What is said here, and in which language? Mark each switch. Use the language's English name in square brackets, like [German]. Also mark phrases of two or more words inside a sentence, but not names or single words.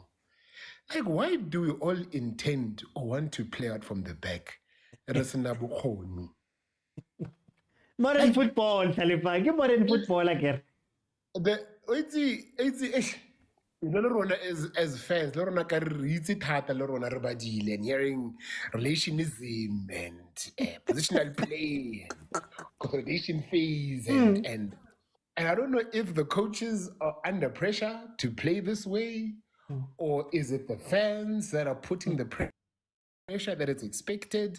[English] Like, why do we all intend or want to play out from the back? Modern football, Talifang. Modern football, again. You know, Lorona as fans, [Tswana] Lorona ka re itse thata le rona re badile [English] and hearing relationism and positional play and consolidation phase and I don't know if the coaches are under pressure to play this way or is it the fans that are putting the pressure that is expected?